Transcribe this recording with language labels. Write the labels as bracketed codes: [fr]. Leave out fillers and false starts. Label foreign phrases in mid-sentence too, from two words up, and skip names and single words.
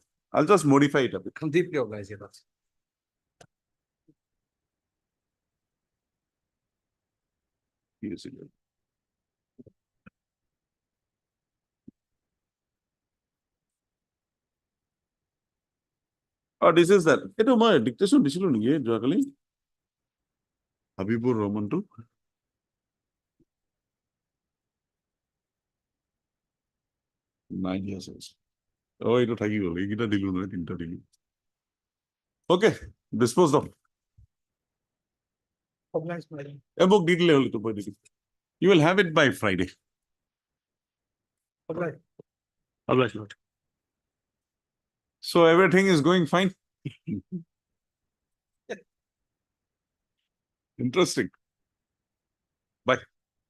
[en] I'm deeply obliged. Yes, it is. Oh, this is that. [as] এইটো মই dictation দিছিলো নেকি যোৱাকালি? হাবিবুৰ ৰহমানটো? নাই দিয়া চাগে। Oh, এইটো থাকি গ'ল। এইকেইটা দিলো নহয়, তিনিটা দিলো। [en] Okay, disposed of. Obliged, my lord. [as] মোক দি দিলে হ'ল এইটো মই দি দিম। [en] You will have it by Friday. Obliged. Obliged, Lord. So everything is going fine? Interesting. Bye. Okay.